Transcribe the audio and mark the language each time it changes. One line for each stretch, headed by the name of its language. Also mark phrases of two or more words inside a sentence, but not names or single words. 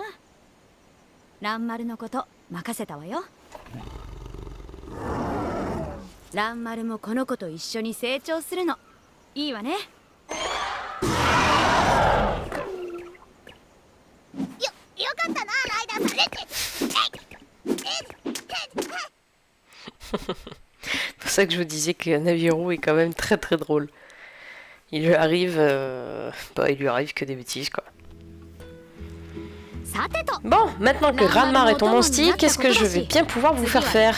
Japanese: ランマルのこと任せたわよ。ランマルもこの子と一緒に成長するのいいわね。よかったなライダーさん。
French: C'est pour ça que je vous disais que Naviru est quand même très très drôle. Il lui arrive que des bêtises quoi. Bon, maintenant que Ranmar est ton monstie, qu'est-ce que je vais bien pouvoir vous faire faire?